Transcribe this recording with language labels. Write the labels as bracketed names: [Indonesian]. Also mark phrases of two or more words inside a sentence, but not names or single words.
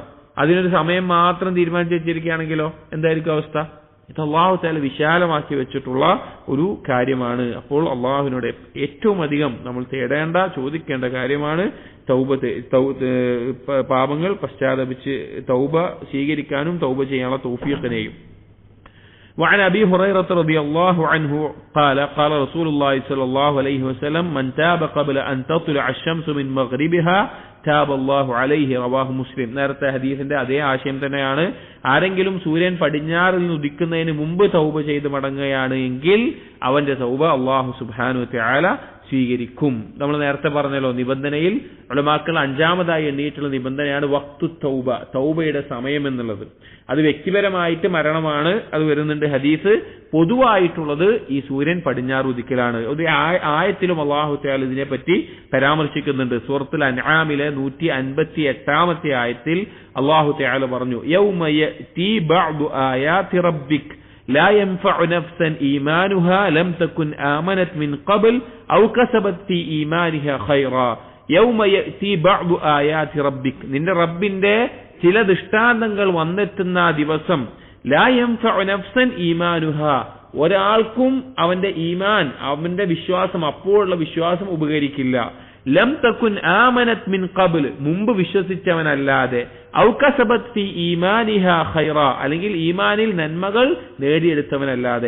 [Malayalam] അതിനൊരു സമയം മാത്രം തീരുമാനിച്ചു വെച്ചിരിക്കുകയാണെങ്കിലോ എന്തായിരിക്കും അവസ്ഥ? ഇത് [Arabic] الله تعالى [Malayalam] വിശാലമാക്കി വെച്ചിട്ടുള്ള ഒരു കാര്യമാണ്. അപ്പോൾ അള്ളാഹുവിനോട് ഏറ്റവും അധികം നമ്മൾ തേടേണ്ട, ചോദിക്കേണ്ട കാര്യമാണ് പാപങ്ങൾ പശ്ചാത്തപിച്ച് തൗബ സ്വീകരിക്കാനും തൗബ ചെയ്യാനുള്ള തൗഫീഖിനെയും. [Arabic] وعن أبي هريرة رضي الله عنه قال قال رسول الله صلى الله عليه وسلم من تاب قبل أن تطلع الشمس من مغربها تاب الله عليه رواه مسلم. [Malayalam] നേരത്തെ ഹദീസിന്റെ അതേ ആശയം തന്നെയാണ്. ആരെങ്കിലും സൂര്യൻ പടിഞ്ഞാറിൽ നിന്ന് ഉദിക്കുന്നതിന് മുമ്പ് തൗബ ചെയ്ത് മടങ്ങുകയാണ് എങ്കിൽ അവന്റെ തൗബ [Arabic] الله سبحانه وتعالى [Malayalam] സ്വീകരിക്കും. നമ്മൾ നേരത്തെ പറഞ്ഞല്ലോ, നിബന്ധനയിൽ ഉലമാക്കൾ 5ാമതായി എണ്ണിയിട്ടുള്ള നിബന്ധനയാണ് [Arabic] وقت توبة, [Malayalam] തൗബയുടെ സമയം എന്നുള്ളത്. അത് വ്യക്തിപരമായിട്ട് മരണമാണ്, അത് വരുന്നുണ്ട്. ഹദീസ് പൊതുവായിട്ടുള്ളത് ഈ സൂര്യൻ പടിഞ്ഞാറ് ഉദിക്കലാണ്. ഒരു ആയത്തിലും [Arabic] الله تعالى [Malayalam] ഇതിനെപ്പറ്റി പരാമർശിക്കുന്നുണ്ട്. സൂറത്തുൽ അൻആമിലെ 158ാമത്തെ ആയത്തിൽ [Arabic] الله تعالى പറഞ്ഞു, يوم يأتي بعض آيات ربك لا ينفع نفسا إيمانها لم تكن آمنت من قبل أو كسبت في إيمانها خيرا يوم يأتي بعض آيات ربك. [Malayalam] നിന്റെ റബ്ബിന്റെ ചില ദൃഷ്ടാന്തങ്ങൾ വന്നെത്തുന്ന ദിവസം [Arabic] لا ينفع نفسا إيمانها, [Malayalam] ഒരാൾക്കും അവന്റെ ഈമാൻ, അവന്റെ വിശ്വാസം, അപ്പോഴുള്ള വിശ്വാസം ഉപകരിക്കില്ല. [Arabic] لم تكن آمنت من قبل, [Malayalam] മുമ്പ് വിശ്വസിച്ചവനല്ലാതെ, [Arabic] أو كسبت في إيمانها خيرا, [Malayalam] അല്ലെങ്കിൽ ഈമാനിൽ നന്മകൾ നേടിയെടുത്തവനല്ലാതെ.